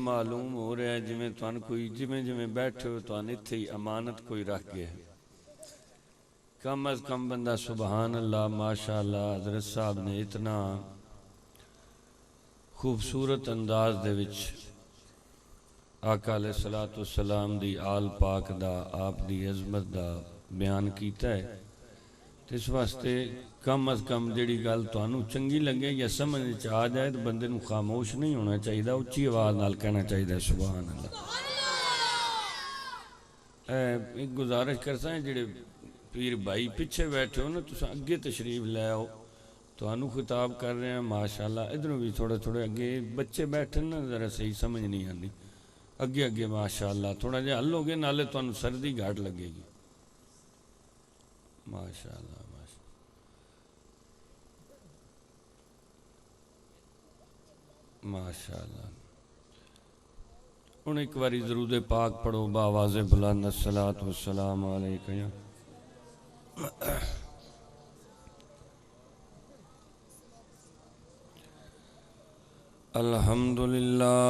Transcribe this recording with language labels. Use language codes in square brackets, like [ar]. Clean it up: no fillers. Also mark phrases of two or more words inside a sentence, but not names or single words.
[pa] معلوم ہو رہا ہے جویں تھان کوئی جویں بیٹھے ہو تھان اتھے ہی امانت کوئی رکھ گیا ہے. کم از کم بندہ سبحان اللہ ماشاءاللہ حضرت صاحب نے اتنا خوبصورت انداز دے وچ آقا [ar] علیہ الصلوۃ والسلام [pa] دی آل پاک دا آپ دی عظمت دا بیان کیتا ہے. اس واسطے کم از کم جڑی گل تانوں چنگی لگے یا سمجھ وچ آ جائے تو بندے نوں خاموش نہیں ہونا چاہیے، اچھی آواز نال کہنا چاہیے سبحان اللہ. ایک گزارش کرساں جڑے پیر بھائی پیچھے بیٹھے ہو نا تساں اگے تشریف لے آؤ، تانوں خطاب کر رہے ہیں ماشاءاللہ. ادھروں بھی تھوڑے تھوڑے اگے بچے بیٹھے نا ذرا صحیح سمجھ نہیں آندی، اگے اگے ماشاءاللہ تھوڑا جہا ہلو گے نالے تانوں سردی گھٹ لگے گی. ماشاءاللہ ماشاءاللہ. ان ایک باری درود پاک پڑھو بآواز بلند [ar] الصلاۃ والسلام علیکہ یا الحمدللہ